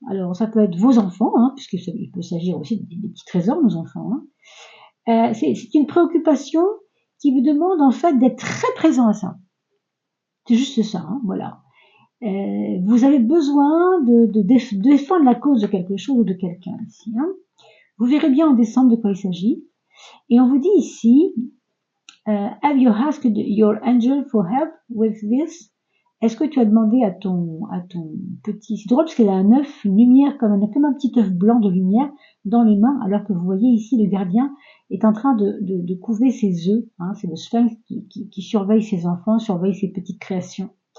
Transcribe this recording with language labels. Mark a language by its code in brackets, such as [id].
[fr] Alors, ça peut être vos enfants, hein, puisqu'il peut s'agir aussi des petits trésors, nos enfants. Hein. C'est une préoccupation qui vous demande en fait d'être très présent à ça. C'est juste ça, hein, voilà. Vous avez besoin de défendre la cause de quelque chose ou de quelqu'un ici. Hein. Vous verrez bien en décembre de quoi il s'agit. Et on vous dit ici, [en] have you asked your angel for help with this? [fr] Est-ce que tu as demandé à ton petit... C'est drôle parce qu'elle a un œuf, une lumière, comme un petit œuf blanc de lumière dans les mains, alors que vous voyez ici le gardien est en train de couver ses œufs. Hein, c'est le sphinx qui surveille ses enfants, surveille ses petites créations.